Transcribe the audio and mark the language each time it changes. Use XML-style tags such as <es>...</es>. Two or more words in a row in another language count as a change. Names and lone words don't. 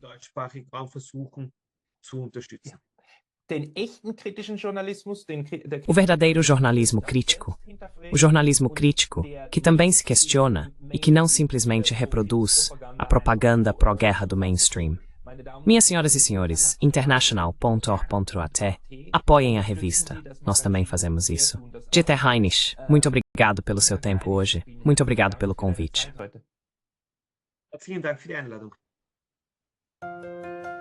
<pt>O verdadeiro jornalismo crítico, o jornalismo crítico que também se questiona e que não simplesmente reproduz a propaganda pró-guerra do mainstream. Minhas senhoras e senhores, international.org.at, apoiem a revista. Nós também fazemos isso. Dieter Heinrich, muito obrigado pelo seu tempo hoje. Muito obrigado pelo convite.</pt> <de>Vielen Dank für die Einladung.</de>